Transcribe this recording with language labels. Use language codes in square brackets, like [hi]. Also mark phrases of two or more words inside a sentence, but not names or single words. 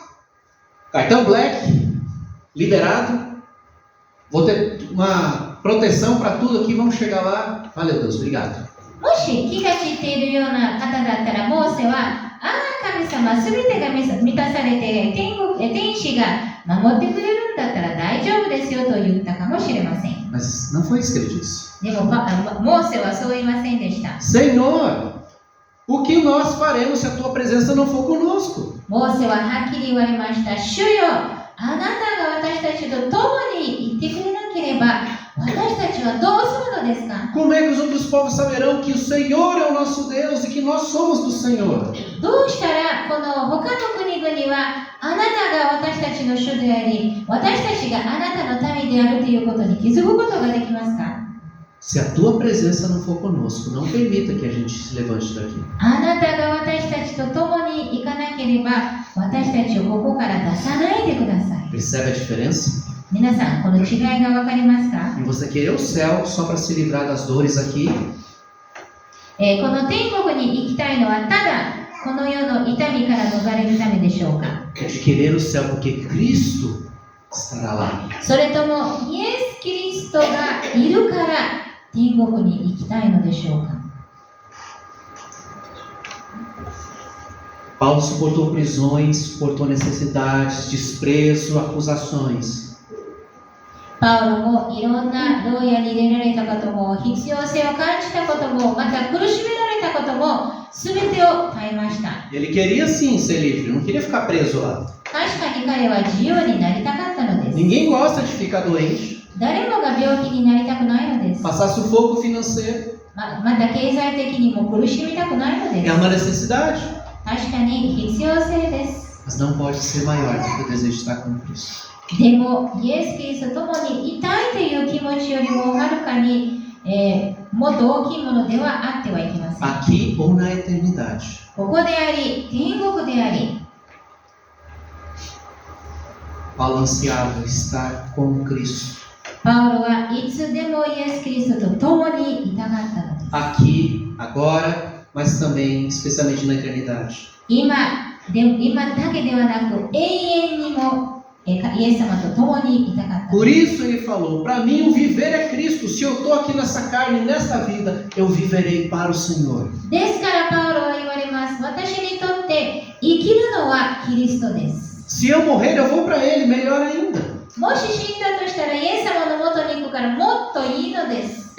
[pt] Cartão black, liberado. Vou ter uma proteção para tudo aqui. Vamos chegar lá. Valeu, Deus, obrigado. [ja] もし気が散っているような方だったら、モーセは、神様、すべてが満たされて天使が守ってくれるんだったら大丈夫ですよと言ったかもしれません。 [pt] Mas não foi isso que ele disse. [ja] でもモーセはそう言いませんでした。 [pt] Senhor, o que nós faremos se a tua presença não for conosco? [ja] モーセははっきり言われました。主よ、あなたが私たちと共に行ってくれなければ、私たちはどうするのですか？ [pt] Como é que os outros povos saberão que o Senhor é o nosso Deus e que nós somos do Senhor? [ja] どうしたらこの他の国々はあなたが私たちの主であり、私たちがあなたの民であるということに気づくことができますか？ [pt] Se a tua presença não for conosco, não permita que a gente se levante daqui. [ja] あなたが私たちと共に行かなければ、私たちをここから出さないでください。 [pt] Percebe a diferença? [ja] 皆さん、この違いが分かりますか？ [pt] E você querer o céu só para se livrar das dores aqui? [ja] この天国に行きたいのはただこの世の痛みから逃れるためでしょうか？ [pt] É de querer o céu porque Cristo estará lá. [ja] それともイエス・キリストがいるから天国に行きたいのでしょうか？ [pt] Paulo suportou prisões, suportou necessidades, desprezo, acusações. [ja] パウロもいろんな牢屋に入れられたことも、必要性を感じたことも、また苦しめられたことも、すべてを耐えました。 [pt] Ele queria sim ser livre, não queria ficar preso lá. [ja] 確かに彼は自由になりたかったのです。 [pt] Ninguém gosta de ficar doente, [ja] 誰もが病気になりたくないのです。 [pt] passar sufoco financeiro. [ja] また経済的にも苦しみたくないので É す。 [pt] uma necessidade, [ja] 確かに必要性です。 [pt] mas não pode ser maior do que o desejo de estar com Cristo. [ja] でも、イエス・キリストと共にいたいという気持ちよりもはるかに、もっと大きいものではあってはいけません。 [pt] Aqui ou na eternidade. [ja] ここであり、天国であり、 [pt] Paulo ansiava estar com Cristo. [ja] パウロはいつでもイエス・キリストと共にいたかったのです。 [pt] Aqui, agora, mas também, especialmente na eternidade. [ja] 今だけではなく、永遠にもイエス様と共にいたかった。 [pt] Por isso ele falou, para mim o viver é Cristo. Se eu estou aqui nessa carne, nesta vida, eu viverei para o Senhor. [ja] ですからパウロは言われます。私にとって生きるのはキリストです。 [pt] Se eu morrer, eu vou para Ele, melhor ainda. [ja] もし死んだとしたらイエス様の元に行くからもっといいのです。